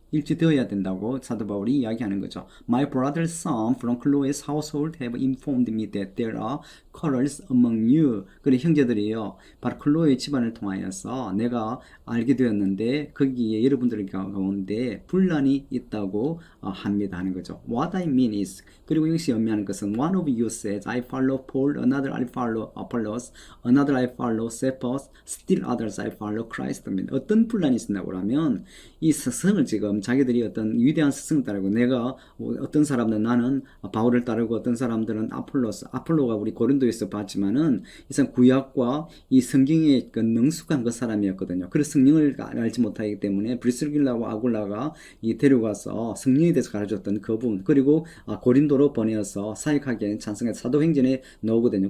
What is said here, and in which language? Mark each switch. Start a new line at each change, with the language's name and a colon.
Korean: 일치되어야 된다고 사도 바울이 이야기하는 거죠.
English: My brother's son from Chloe's household have informed me that there are quarrels among you.
Korean: 그래 형제들이요. 바로 클로의 집안을 통하여서 내가 알게 되었는데 거기에 여러분들 가운데 분란이 있다고 합니다 하는 거죠.
English: What I mean is
Korean: 그리고 이것이 의미하는 것은
English: one of you says I follow Paul, another I follow Apollos, another I follow Cephas, still others I follow Christ입니다.
Korean: 어떤 분란이 있다고 하면 이 스승을 지금 자기들이 어떤 위대한 스승을 따르고 내가 어떤 사람들은 나는 바울을 따르고 어떤 사람들은 아폴로가 우리 고린도에서 봤지만은 이 사람 구약과 이 성경에 그 능숙한 그 사람이었거든요. 그래서 성령을 알지 못하기 때문에 브리스길라와 아굴라가 이 데려가서 성령에 대해서 가르쳤던 그 부분 그리고 고린도로 보내어서 사역하기에 찬성해서 사도행전에 나오거든요.